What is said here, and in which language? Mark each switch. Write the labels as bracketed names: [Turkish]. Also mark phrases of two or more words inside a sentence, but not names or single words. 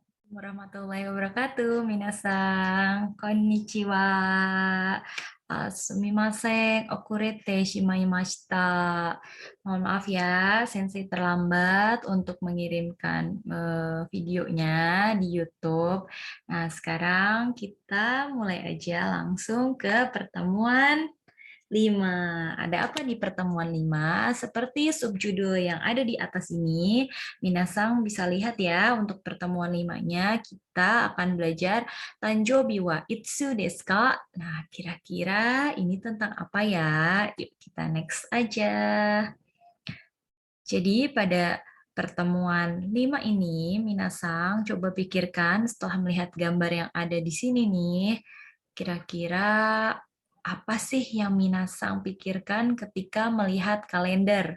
[Arabic] ورحمة الله وبركاته, [Japanese] 皆さん、こんにちは、すみません、遅れてしまいました. [Indonesian] Mohon maaf ya, Sensei terlambat untuk mengirimkan videonya di YouTube. Nah, sekarang kita mulai aja langsung ke pertemuan 5. Ada apa di pertemuan 5? Seperti subjudul yang ada di atas ini, Minasang bisa lihat ya, untuk pertemuan 5-nya kita akan belajar [Japanese] 誕生日はいつですか? [Indonesian] Nah, kira-kira ini tentang apa ya? Yuk kita next aja. Jadi pada pertemuan 5 ini, Minasang coba pikirkan setelah melihat gambar yang ada di sini nih, kira-kira apa sih yang Minasang pikirkan ketika melihat kalender?